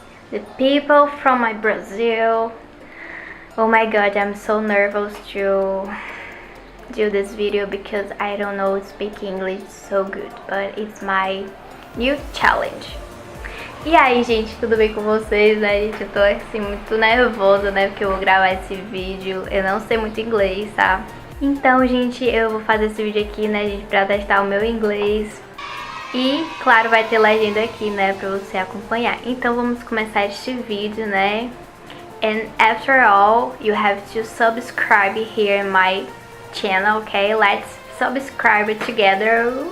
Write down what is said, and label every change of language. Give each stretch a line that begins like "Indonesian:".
English: The people from my Brazil. Oh my god, I'm so nervous to do this video because I don't know speak English so good, but it's my new challenge.
Portuguese: E aí, gente, tudo bem com vocês, né, gente? Eu tô assim muito nervosa, né, porque eu vou gravar esse vídeo. Eu não sei muito inglês, tá? Então, gente, eu vou fazer esse vídeo aqui, né, gente, pra testar o meu inglês. E, claro, vai ter legenda aqui, né, pra você acompanhar. Então, vamos começar este vídeo, né?
English: And after all, you have to subscribe here in my channel, okay? Let's subscribe together.